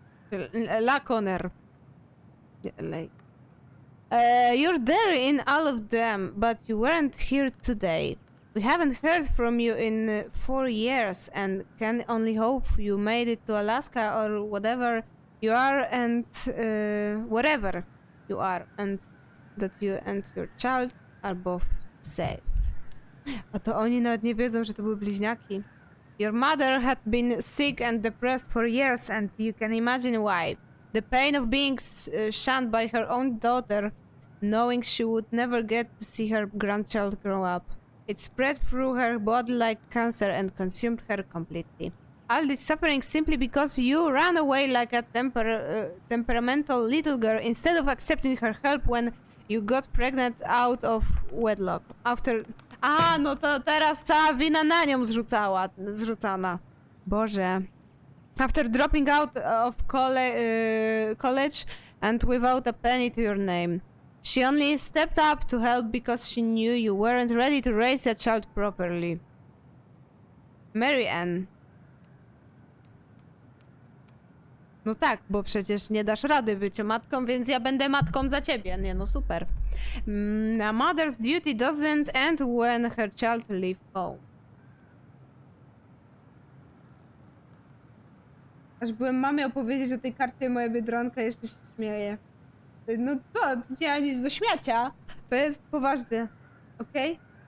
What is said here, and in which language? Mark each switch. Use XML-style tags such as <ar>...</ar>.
<en>La Corner. LA. You're there in all of them, but you weren't here today. We haven't heard from you in 4 years and can only hope you made it to Alaska or whatever you are and wherever you are and that you and your child are both safe.</en> <pl>A to oni nawet nie wiedzą, że to były bliźniaki.</pl> <en>Your mother had been sick and depressed for years and you can imagine why. The pain of being shunned by her own daughter, knowing she would never get to see her grandchild grow up. It spread through her body like cancer and consumed her completely. All this suffering simply because you ran away like a temperamental little girl instead of accepting her help when you got pregnant out of wedlock. After...</en> <pl>A, no to teraz cała wina na nią zrzucana. Boże.</pl> <en>After dropping out of college and without a penny to your name. She only stepped up to help because she knew you weren't ready to raise a child properly. Mary Ann.</en> <pl>No tak, bo przecież nie dasz rady bycia matką, więc ja będę matką za ciebie. Nie, no super.</pl> <en>A mother's duty doesn't end when her child leaves home.</en> <pl>Aż byłem mamie opowiedzieć o tej karcie, moja Biedronka jeszcze się śmieje. No to nie ma nic do śmiacia. To jest poważne. Okej?</pl>